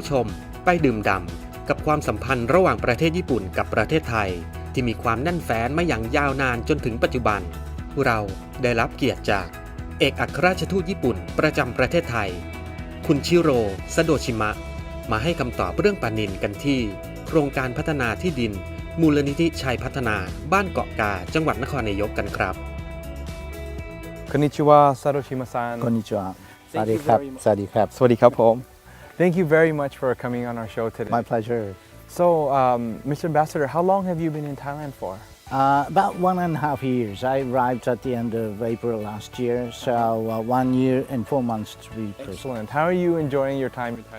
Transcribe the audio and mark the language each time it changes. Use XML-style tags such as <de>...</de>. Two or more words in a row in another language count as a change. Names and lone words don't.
<th>ชมไปดื่มด่ำกับความสัมพันธ์ระหว่างประเทศญี่ปุ่นกับประเทศไทยที่มีความแน่นแฟ้นมาอย่างยาวนานจนถึงปัจจุบันเราได้รับเกียรติจากเอกอัครราชทูตญี่ปุ่นประจำประเทศไทยคุณชิโร่ ซาโดชิมะมาให้คำตอบเรื่องปลานิลกันที่โครงการพัฒนาที่ดินมูลนิธิชัยพัฒนาบ้านเกาะกาจังหวัดนครนายกกันครับ</th> <ja>こんにちはซาโดชิมะซัง</ja> <th>こんにちはสวัสดีครับสวัสดีครับ สวัสดีครับผม</th> <en>Thank you very much for coming on our show today. My pleasure. So, Mr. Ambassador, how long have you been in Thailand for? About 1.5 years. I arrived at the end of April last year, so 1 year and 4 months to be precise. Excellent. How are you enjoying your time in Thailand?</en>